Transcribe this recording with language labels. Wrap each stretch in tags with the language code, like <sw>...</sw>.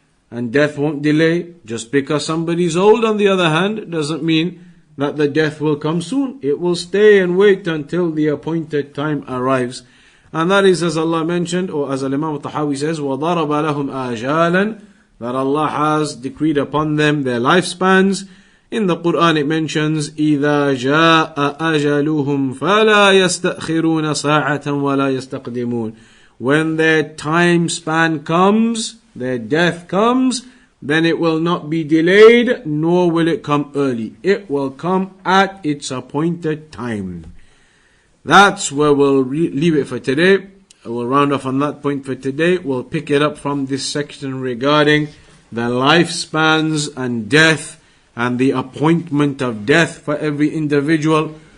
<en>And death won't delay. Just because somebody is old, on the other hand, doesn't mean that the death will come soon. It will stay and wait until the appointed time arrives. And that is, as Allah mentioned, or as Imam Tahawi says,</en> <ar>وَضَرَبَ لَهُمْ آجَالًا,</ar> <en>that Allah has decreed upon them their lifespans. In the Quran it mentions,</en> <ar>إِذَا جَاءَ أَجَلُهُمْ فَلَا يَسْتَأْخِرُونَ سَاعَةً وَلَا يَسْتَقْدِمُونَ.</ar> <en>When their time span comes, their death comes, then it will not be delayed, nor will it come early. It will come at its appointed time. That's where we'll leave it for today. we'll round off on that point for today. We'll pick it up from this section regarding the lifespans and death and the appointment of death for every individual.</en>